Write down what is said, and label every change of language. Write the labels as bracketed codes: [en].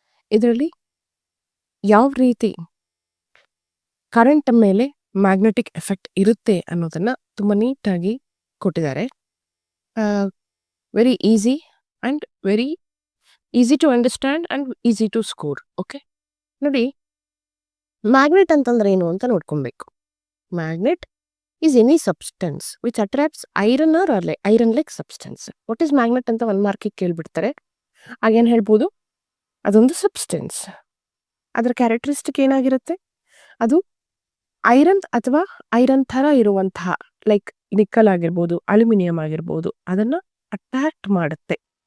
[kn] ಇದರಲ್ಲಿ ಯಾವ ರೀತಿ ಕರೆಂಟ್ ಮೇಲೆ ಮ್ಯಾಗ್ನೆಟಿಕ್ ಎಫೆಕ್ಟ್ ಇರುತ್ತೆ ಅನ್ನೋದನ್ನ ತುಂಬ ನೀಟಾಗಿ ಕೊಟ್ಟಿದ್ದಾರೆ. [en] Very easy and very easy to understand and easy to score. [kn] Okay, ನೋಡಿ, ಮ್ಯಾಗ್ನೆಟ್ ಅಂತಂದ್ರೆ ಏನು ಅಂತ ನೋಡ್ಕೊಬೇಕು. [en] Magnet is any substance which attracts iron or iron like substance. What is magnet [kn] ಅಂತ ಒಂದು ಮಾರ್ಕಿಗೆ ಕೇಳ್ಬಿಡ್ತಾರೆ. ಆಗೇನು ಹೇಳ್ಬೋದು, ಅದೊಂದು ಸಬ್ಸ್ಟೆನ್ಸ್. ಅದರ ಕ್ಯಾರೆಕ್ಟರಿಸ್ಟಿಕ್ ಏನಾಗಿರುತ್ತೆ, ಅದು ಐರನ್ ಅಥವಾ ಐರನ್ ಥರ ಇರುವಂತಹ ಲೈಕ್ ನಿಕ್ಕಲ್ ಆಗಿರ್ಬೋದು, ಅಲ್ಯೂಮಿನಿಯಂ ಆಗಿರ್ಬೋದು, ಅದನ್ನು ಅಟ್ರಾಕ್ಟ್ ಮಾಡುತ್ತೆ.